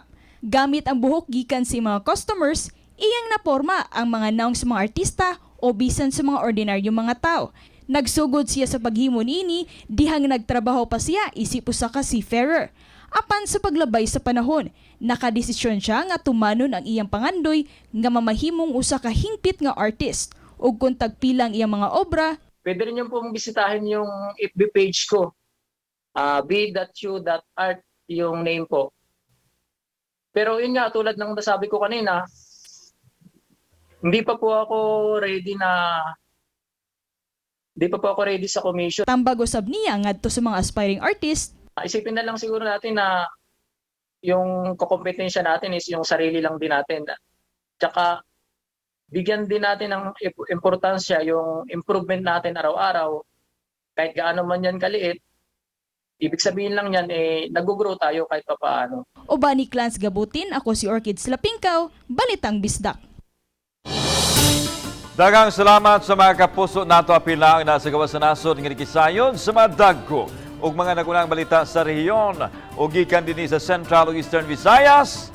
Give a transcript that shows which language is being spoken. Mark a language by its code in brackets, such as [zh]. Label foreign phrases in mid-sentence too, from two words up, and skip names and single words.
[ceb] Gamit ang buhok gikan sa mga customers, iyang naporma ang mga naong sa mga artista o bisan sa mga ordinaryong mga tao. Nagsugod siya sa paghimo niini, dihang nagtrabaho pa siya isip usa ka si Ferrer. Apan sa paglabay sa panahon, nakadesisyon siya nga tumanon ang iyang pangandoy nga mamahimong usa ka hingpit nga artist ug kung tagpilang iyang mga obra. [tl] Pwede rin yung pong bisitahin yung FB page ko. Be.you.art yung name po. Pero yun nga, tulad ng nasabi ko kanina, hindi pa po ako ready sa commission. [ceb] Tambag usab niya ngadto sa mga aspiring artist. [tl] Isipin na lang siguro natin na yung kompetensya natin is yung sarili lang din natin. Tsaka bigyan din natin ng importansya yung improvement natin araw-araw. Kahit gaano man yan kaliit, ibig sabihin lang yan, nag-grow tayo kahit papaano. [ceb] Uba ni Clans Gabutin, ako si Orchid Slapingkaw, Balitang Bisdak. Daghang salamat sa mga kapuso nato apila ang nasa gawas sa nasod ng Kisayon sa mga dagko ug mga nagunang balita sa rehiyon ug gikan dinhi sa Central ug Eastern Visayas.